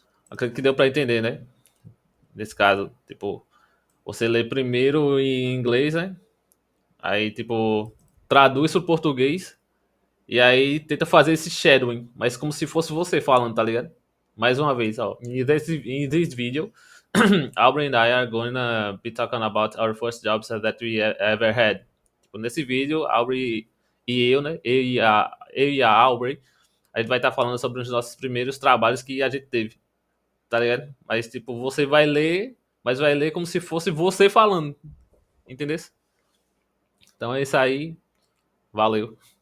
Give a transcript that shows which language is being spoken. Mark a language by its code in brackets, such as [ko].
[pt] Acredito que deu pra entender, né? Nesse caso, tipo, você lê primeiro em inglês, né? Aí, tipo, traduz pro português. E aí tenta fazer esse shadowing, mas como se fosse você falando, tá ligado? Mais uma vez, ó. [en] In this video, Aubrey and I are gonna be talking about our first jobs that we ever had. [pt] Tipo, nesse vídeo, Aubrey e eu, né? Eu e a Aubrey, a gente vai estar falando sobre os nossos primeiros trabalhos que a gente teve, tá ligado? Mas, tipo, você vai ler, mas vai ler como se fosse você falando, entendeu? Então é isso aí. Valeu.